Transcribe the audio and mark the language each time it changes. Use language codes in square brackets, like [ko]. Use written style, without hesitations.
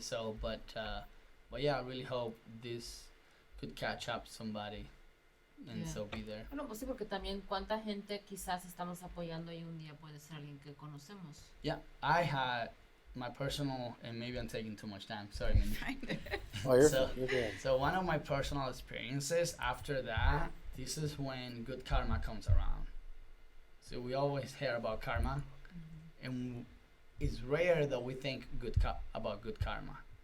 [en] So, but yeah, I really hope this could catch up somebody, and Yeah. so be there. [es] Bueno, pues sí, porque también cuánta gente quizás estamos apoyando y un día puede ser alguien que conocemos. [en] Yeah, I had my personal, and maybe I'm taking too much time. Sorry, Mindy. Oh, you're, So- you're good. So one of my personal experiences after that, this is when good karma comes around. So we always hear about karma, and it's rare that we think about good karma.